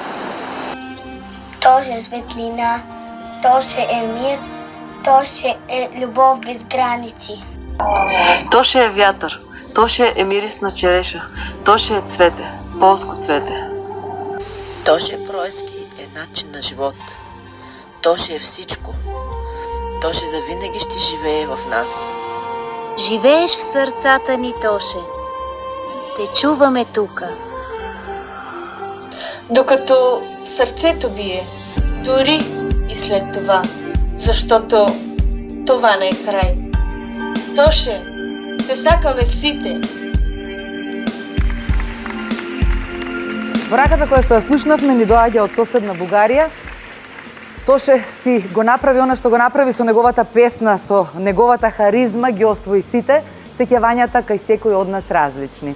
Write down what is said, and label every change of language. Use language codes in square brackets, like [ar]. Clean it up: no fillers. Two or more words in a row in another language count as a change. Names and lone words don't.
[mk] Тоше е светлина, Тоше е мир, Тоше е љубов без граници. Тоше е вјатар, Тоше е мирис на череша, Тоше е цвете, полско цвете. Тоше пројски е начин на живот. [bg] Тоше е всичко. Тоше завинаги ще живее в нас. Живееш в срцата ни, Тоше. Те чуваме тука. Докато срцето бие, дури и след това, защото това не е крај. [mk] Тоше, те сакаме сите. Пораката која што ја слушнавме ни доаѓа од соседна Бугарија. Тоше си го направи она што го направи со неговата песна, со неговата харизма, ги освои сите, сеќавањата кај секој од нас различни.